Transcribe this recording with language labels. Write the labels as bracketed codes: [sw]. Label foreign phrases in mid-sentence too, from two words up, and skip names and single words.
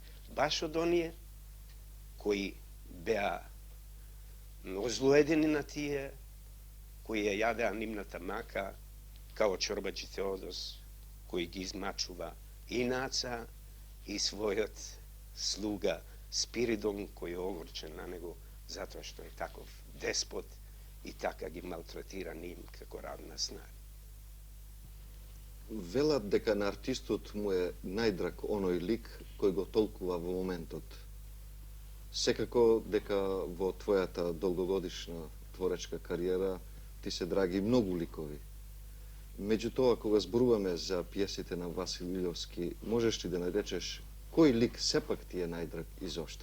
[mk] Баш од оние кои беа озлоедени на тие, кои ја јадеа нивната мака, као Чорбаџи Теодос, кој ги измачува и Наца, и својот слуга Спиридон, кој е огорчен на него, зато што је таков деспот и така ги малтретира њим како равна снага. Велат дека на артистот му е најдраг оној лик кој го толкува во моментот. Секако дека во твојата долгогодишна творечка кариера ти се драги многу ликови. Меѓутоа, кога зборуваме за пиесите на Васил Илјовски, можеш ли да наречеш кој лик сепак ти е најдраг и зошто?